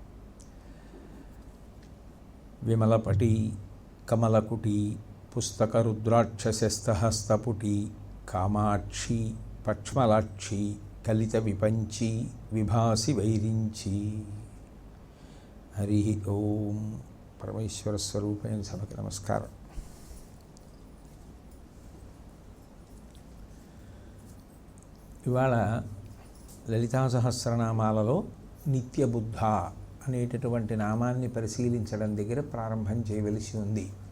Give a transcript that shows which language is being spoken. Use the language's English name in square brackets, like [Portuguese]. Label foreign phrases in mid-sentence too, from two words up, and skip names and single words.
[Sanskrit] विमलपटी कमलकुटी पुस्तकरुद्राक्षशस्तहस्तपुटी कामाक्षी पक्ष्मलाक्षी कलितविपञ्ची विभासि वैरिञ्ची। हरि ओं। [Telugu] పరమేశ్వర స్వరూపైన సభకి నమస్కారం। ఇవాళ లలితా సహస్రనామాలలో నిత్యబుద్ధ అనేటటువంటి నామాన్ని పరిశీలించడం దగ్గర ప్రారంభం చేయవలసి ఉంది.